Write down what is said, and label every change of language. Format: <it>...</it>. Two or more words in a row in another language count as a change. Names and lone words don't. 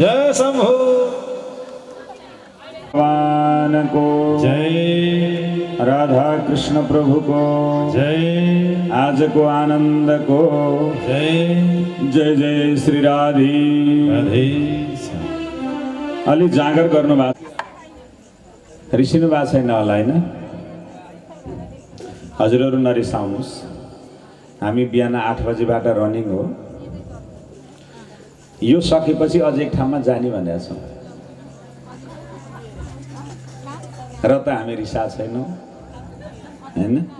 <ne>शंभो। भगवान को जय, राधा कृष्ण प्रभु को जय, आज को आनंद को जय, जय जय श्री राधे राधे। अलि जागर गर्नु भएको रिसिनु भएको छैन होला हैन? हजुरहरू नरिसाउनुहोस्, हामी बिहान 8 बजेबाट रनिङ हो, यो सकेपछि अझ एक ठाउँमा जाने भनेका छौँ र त हामी रिसा छैनौँ हैन?</ne>